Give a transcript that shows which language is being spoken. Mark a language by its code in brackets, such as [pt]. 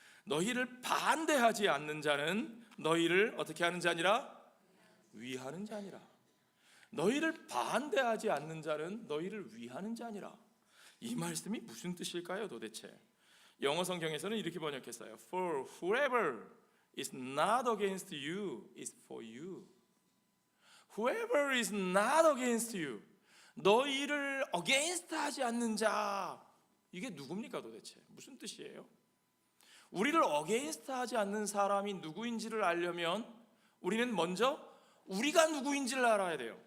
[ko] 너희를 반대하지 않는 자는 너희를 어떻게 하는 자니라? 위하는 자니라. 너희를 반대하지 않는 자는 너희를 위하는 자니라. 이 말씀이 무슨 뜻일까요 도대체? 영어 성경에서는 이렇게 번역했어요. [en] For whoever is not against you is for you. Whoever is not against you, [ko] 너희를 against 하지 않는 자, 이게 누굽니까 도대체? 무슨 뜻이에요? 우리를 against 하지 않는 사람이 누구인지를 알려면 우리는 먼저 우리가 누구인지를 알아야 돼요.